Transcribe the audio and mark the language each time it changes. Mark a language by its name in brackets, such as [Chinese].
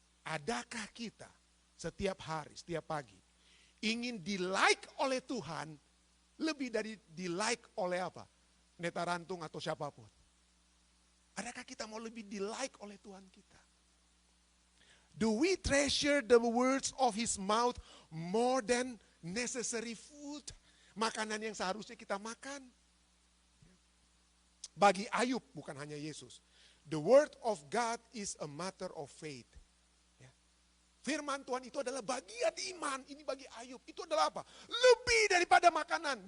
[Indonesian] Adakah kita setiap hari, setiap pagi ingin di-like oleh Tuhan lebih dari di-like oleh apa? Pendeta Rantung atau siapapun? Adakah kita mau lebih di-like oleh Tuhan kita? [English] Do we treasure the words of his mouth more than necessary food? [Indonesian] Makanan yang seharusnya kita makan. Bagi Ayub, bukan hanya Yesus. [English] The word of God is a matter of faith. [Indonesian] Firman Tuhan itu adalah bagian iman. Ini bagi Ayub. Itu adalah apa? Lebih daripada makanan.